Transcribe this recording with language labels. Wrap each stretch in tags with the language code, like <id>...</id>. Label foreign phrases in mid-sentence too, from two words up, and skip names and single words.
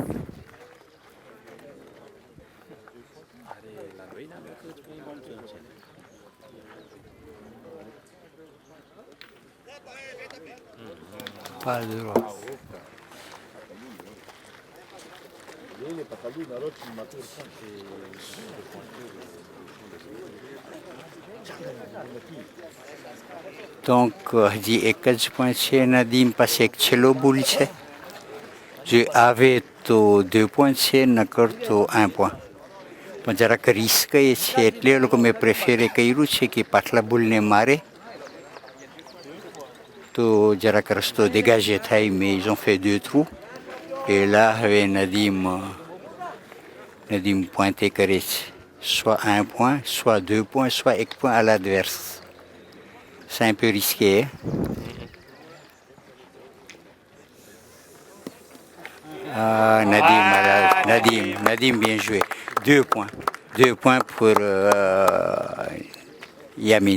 <fr>Pas de droit. Donc,</fr> <gu>હજી 1 જ પોઈન્ટ છે. નદીમ પાસે એક છેલ્લો બુલ છે. જે આવે તો 2 પોઈન્ટ છે, નકર તો 1 પોઈન્ટ. પણ જરાક રિસ્ક એ છે એટલે એ લોકો મેં પ્રેફરે કર્યું છે કે પાછલા બુલને મારે તો જરાક રસ્તો dégager થાય.</gu> <fr>mais ils ont fait 2 trous. et là</fr> <gu>હવે નદીમ પોઈન્ટે કરે છે.</gu> <fr>soit 1 point, soit 2 points, soit 1 point à l'adverse. C'est un peu risqué. Hein? Ah, Nadim, bien joué. 2 points. 2 points pour Yamin.</fr>